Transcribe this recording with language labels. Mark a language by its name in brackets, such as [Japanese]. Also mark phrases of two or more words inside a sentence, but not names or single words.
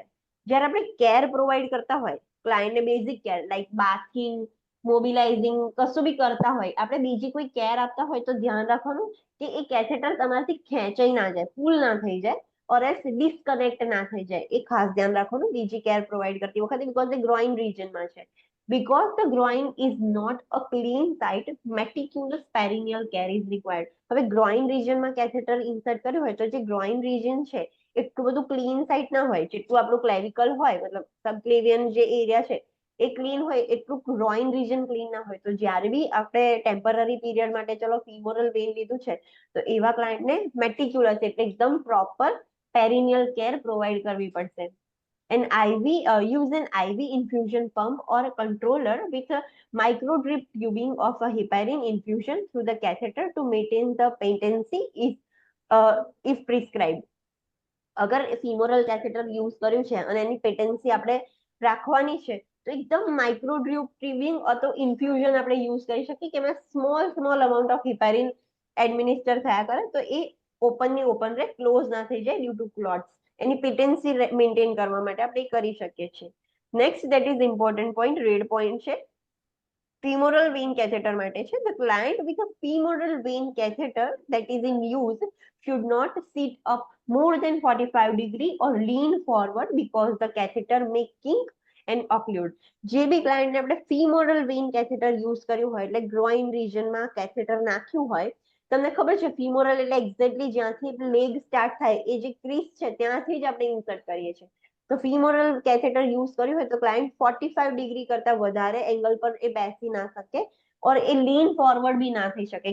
[Gujarati] જ્યારે આપણે [English] care provide [Gujarati] કરતા હોય ક્લાયન્ટને [English] basic care like bathing, mobilizing [Gujarati] કશું બી કરતા હોય, આપણે બીજી કોઈ કેર આપતા હોય તો ધ્યાન રાખવાનું કે એ કેથેટર તમારાથી ખેંચાઈ ના જાય, પુલ ના થઈ જાય [English] or else disconnect [Gujarati] ના થઈ જાય, એ ખાસ ધ્યાન રાખવાનું બીજી [English] care provide [Gujarati] કરતી વખતે, બીકોઝ એ [English] groin regionમાં [Gujarati] છે. [English] Because the groin is not a clean site, meticulous perineal care is required. [Gujarati] હવે [English] groin regionમાં [Gujarati] કેથેટર ઇન્સર્ટ કર્યું હોય તો જે [English] groin region [Gujarati] છે એટલું બધું [English] clean site [Gujarati] ના હોય, જેટલું આપણું ક્લેવિકલ હોય મતલબ સબક્લેવિયન જે એરિયા છે એ ક્લીન હોય એટલું [English] groin region clean [Gujarati] ના હોય. તો જ્યારે બી આપણે [English] temporary period [Gujarati] માટે ચલો [English] femoral vein [Gujarati] લીધું છે તો એવા ક્લાયન્ટને મેટિક્યુલસ એટલે એકદમ [English] proper perineal care provide [Gujarati] કરવી પડશે. [English] An IV use an IV infusion pump or a controller with a micro drip tubing of a heparin infusion through the catheter to maintain the patency if prescribed. [Gujarati] અગર [English] femoral catheter use [Gujarati] કર્યું છે અને એની પેટન્સી આપણે રાખવાની છે તો એકદમ [English] micro drip tubing [Gujarati] અથવા ઇન્ફ્યુઝન આપણે યુઝ કરી શકીએ કે એમાં [English] small amount of heparin administer [Gujarati] થયા કરે તો એ ઓપન ની ઓપન રહે, ક્લોઝ ના થઈ જાય [English] due to clots. [Gujarati] એની [English] patency maintain [Gujarati] કરવા માટે આપણે કરી શકીએ છીએ. [English] Next that is important point, red point છે femoral vein catheter [Gujarati] માટે છે. [English] The client with a femoral vein catheter that is in use should not sit up more than 45 degree or lean forward because the catheter may kink and occlude. [Gujarati] જે બી ક્લાયન્ટને આપણે [English] femoral vein catheter [Gujarati] યુઝ કર્યું હોય એટલે [English] groin regionમાં [Gujarati] કેથેટર નાખ્યું હોય, તમને ખબર છે ફીમોરલ એટલે એક્ઝેક્ટલી જ્યાંથી [English] leg start [Gujarati] થાય એ જે ક્રીસ છે ત્યાંથી જ આપણે ઇન્સર્ટ કરીએ છીએ. તો [English] femoral catheter use [Gujarati] કર્યું હોય તો ક્લાયન્ટ 45 ડિગ્રી કરતા વધારે એંગલ પર એ બેસી ના શકે ઓર એ [English] lean forward [Gujarati] બી ના થઈ શકે.